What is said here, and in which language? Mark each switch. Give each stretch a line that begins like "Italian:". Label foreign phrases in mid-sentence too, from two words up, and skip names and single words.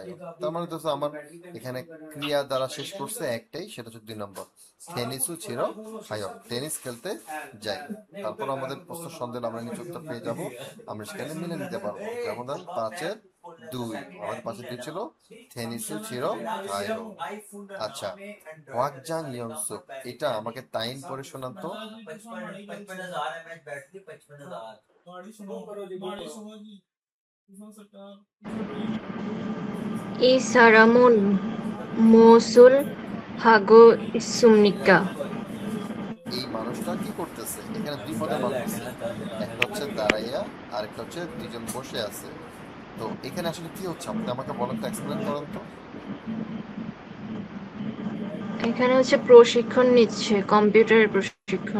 Bangla: তার মানে তো আমার এখানে ক্রিয়া দ্বারা শেষ করছে একটাই, সেটা হচ্ছে 2 নম্বর,
Korean: 테니스 치러 가요,
Bangla: টেনিস খেলতে যাই। তারপর আমাদের প্রশ্ন সন্দেহ আমরা নিচে উত্তর পেয়ে যাব, আমরা সেখানে মিলে নিতে পারবো। যেমন 5-এর 2, আমাদের 5-এর 2 ছিল
Korean: 테니스 치러 가요.
Bangla: আচ্ছা, ওয়াকজাং ইয়ংসুক, এটা আমাকে তাইন পড়ে শোনান তো।
Korean: 이 사람은 무엇을 하고 있습니까?
Bangla: এই মানুষটা কি করতেছে? এখানে 2 পদের মানুষ আছে, একটা হচ্ছে দাঁড়াইয়া আর একটা হচ্ছে 2জন বসে আছে। তো এখানে আসলে কি হচ্ছে আপনি আমাকে বলেন তো, এক্সপ্লেন করেন তো। এখানে হচ্ছে প্রশিক্ষণ নিচ্ছে, কম্পিউটারের প্রশিক্ষণ।